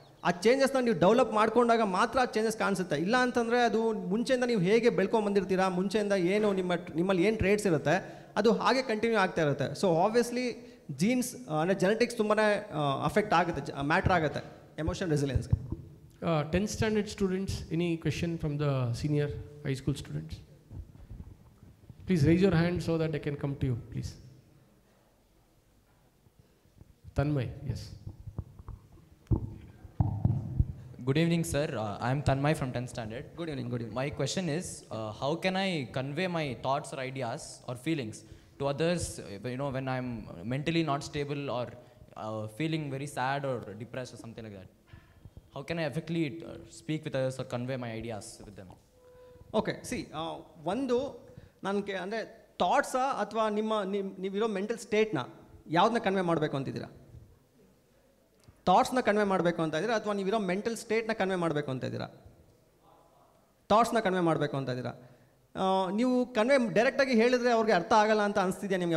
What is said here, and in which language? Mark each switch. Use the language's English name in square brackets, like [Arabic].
[Kannada] ಆ ಚೇಂಜಸ್ನ ನೀವು ಡೆವಲಪ್ ಮಾಡ್ಕೊಂಡಾಗ ಮಾತ್ರ ಆ ಚೇಂಜಸ್ ಕಾಣಿಸುತ್ತೆ. ಇಲ್ಲ ಅಂತಂದರೆ ಅದು ಮುಂಚೆಯಿಂದ ನೀವು ಹೇಗೆ ಬೆಳ್ಕೊಂಬಂದಿರ್ತೀರಾ, ಮುಂಚೆಯಿಂದ ಏನು ನಿಮ್ಮಲ್ಲಿ ಏನು ಟ್ರೇಟ್ಸ್ ಇರುತ್ತೆ ಅದು ಹಾಗೆ ಕಂಟಿನ್ಯೂ ಆಗ್ತಾ ಇರುತ್ತೆ. ಸೊ ಆಬ್ವಿಯಸ್ಲಿ ಜೀನ್ಸ್ ಅಂದರೆ ಜೆನೆಟಿಕ್ಸ್ ತುಂಬಾ ಅಫೆಕ್ಟ್ ಆಗುತ್ತೆ, ಮ್ಯಾಟ್ರ್ ಆಗುತ್ತೆ emotional ರೆಸಿಲಿಯನ್ಸ್ಗೆ. [English] 10th standard students, any question from the senior high school students? Please raise your hand so that I can come to you, please. Tanmay, yes. Good evening, sir. I am Tanmay from 10th standard. Good evening, good evening. My question is, how can I convey my thoughts or ideas or feelings to others, when I'm mentally not stable or feeling very sad or depressed or something like that? How can I effectively speak with others or convey my ideas with them? [Kannada] Okay, C, ಒಂದು ನನಗೆ ಅಂದರೆ ಥಾಟ್ಸಾ ಅಥವಾ ನೀವಿರೋ mental ಸ್ಟೇಟ್ನ ಯಾವುದನ್ನ convey ಮಾಡಬೇಕು ಅಂತಿದ್ದೀರಾ? ಥಾಟ್ಸ್ನ convey ಮಾಡಬೇಕು ಅಂತ ಇದ್ದೀರಾ ಅಥವಾ ನೀವಿರೋ ಮೆಂಟಲ್ ಸ್ಟೇಟ್ನ ಕನ್ವೆ ಮಾಡಬೇಕು ಅಂತ ಇದ್ದೀರಾ? ಥಾಟ್ಸ್ನ ಕನ್ವೆ ಮಾಡಬೇಕು ಅಂತ ಇದ್ದೀರಾ? ನೀವು ಕನ್ವೆ ಡೈರೆಕ್ಟಾಗಿ ಹೇಳಿದ್ರೆ ಅವ್ರಿಗೆ ಅರ್ಥ ಆಗಲ್ಲ ಅಂತ ಅನಿಸ್ತಿದ್ಯಾ ನಿಮ್ಗೆ?